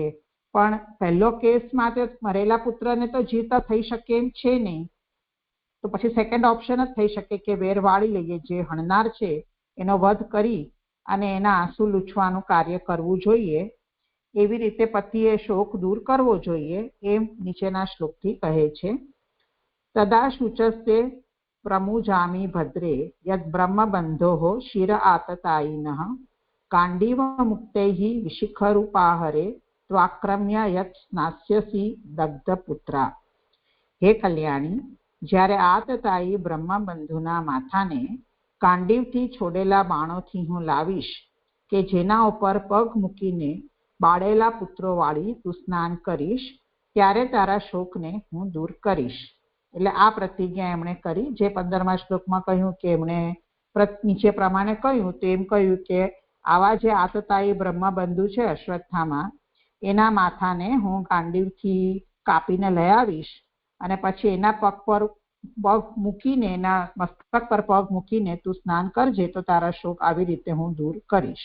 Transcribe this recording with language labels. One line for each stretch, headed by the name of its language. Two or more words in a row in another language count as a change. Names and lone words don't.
Gujarati: પણ પહેલો કેસમાં તો મરેલા પુત્રને તો જીવતા થઈ શકે એમ છે નહીં, તો પછી સેકન્ડ ઓપ્શન જ થઈ શકે કે વેર વાળી લઈએ, જે હણનાર છે એનો વધ કરી અને એના આંસુ લૂછવાનું કાર્ય કરવું જોઈએ. એવી રીતે પતિએ શોક દૂર કરવો જોઈએ એમ નીચેના શ્લોકથી કહે છે.
Sanskrit: તદા શુચસ્તે प्रमुजामि भद्रे यद् ब्रह्मबन्धोः शिर आततायिनः काण्डीवमुक्तैः विशिखरूपाहरे त्वाक्रम्य यत् स्नास्यसि दग्धपुत्रा।
Gujarati: હે કલ્યાણી, જ્યારે આતતાયી બ્રહ્મબંધુના માથાને કાંડીવથી છોડેલા બાણોથી હું લાવીશ કે જેના ઉપર પગ મૂકીને બાળેલા પુત્રો વાળી તું સ્નાન કરીશ, ત્યારે તારા શોકને હું દૂર કરીશ. એટલે આ પ્રતિજ્ઞા એમણે કરી, જે 15મા શ્લોકમાં કહ્યું કે એમણે નીચે પ્રમાણે કહ્યું તો એમ કહ્યું કે આવા જે આતતાયી બ્રહ્મબંધુ છે અશ્વત્થામા, એના માથાને હું કાંડીવથી કાપીને લઈ આવીશ અને પછી એના પગ મૂકીને, એના મસ્તક પર પગ મૂકીને તું સ્નાન કરજે તો તારા શોક આવી રીતે હું દૂર કરીશ.